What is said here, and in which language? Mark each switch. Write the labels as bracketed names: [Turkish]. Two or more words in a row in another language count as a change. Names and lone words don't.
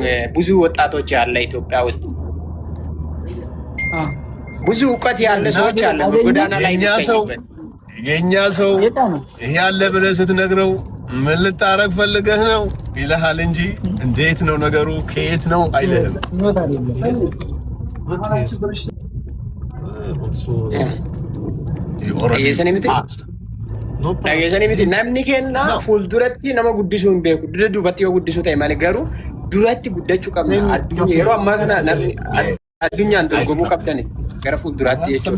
[Amharic] ብዙ ወጣቶች ያለ ኢትዮጵያ ውስጥ ብዙ እውቀት ያለ ሰዎች አለ በጎዳና ላይ የኛ ሰው ይሄ ያለ ብለህ ስትነግረው ምን ልታረግ ፈልገህ ነው ይልሃል እንጂ እንዴት ነው ነገሩ ከየት ነው አይልህም። [Oromo] namni kenna fuulduratti nama guddisuu hin beeku. Dura duubatti yoo guddisuu ta'e malee garuu duratti guddachuu qabna. Addunyaa yeroo ammaa kana addunyaan dorgomuu qabdani gara fuulduraatti jechuudha.